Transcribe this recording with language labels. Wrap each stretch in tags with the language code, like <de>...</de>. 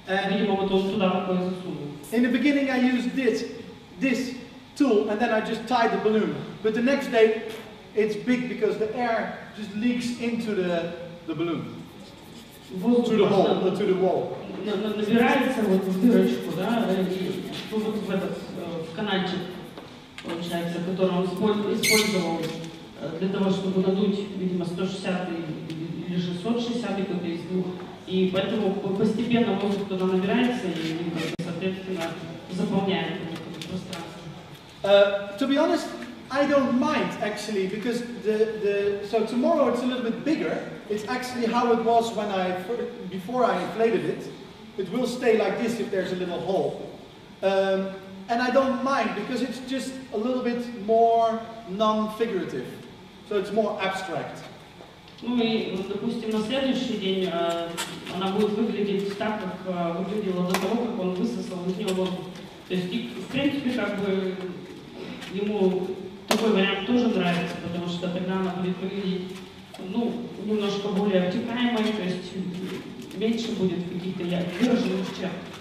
<ru>Видимо, вот он туда такое засунул.</ru> <en>In the beginning, I used this tool, and then I just tied the balloon. But the next day, it's big because the air just leaks into the balloon, to the hole, to the wall.</en> <ru>Набирается вот в дырочку, да, и вот в этот в канальчик, получается, который он использовал для того, чтобы надуть, видимо, 160 или 660 какой-то из двух. И поэтому постепенно воздух туда набирается и, соответственно, заполняет это пространство.</ru> <en>To be honest, I don't mind actually, because so tomorrow it's a little bit bigger. It's actually how it was when before I inflated it. It will stay like this if there's a little hole. And I don't mind because it's just a little bit more non-figurative. So it's more abstract.</en> <ru>Ну и, допустим, на следующий день она будет выглядеть так, как выглядела до того, как он высосал из нее воздух. То есть, в принципе, как бы ему такой вариант тоже нравится, потому что тогда она будет выглядеть, ну, немножко более обтекаемой, то есть меньше будет каких-то выраженных черт.</ru>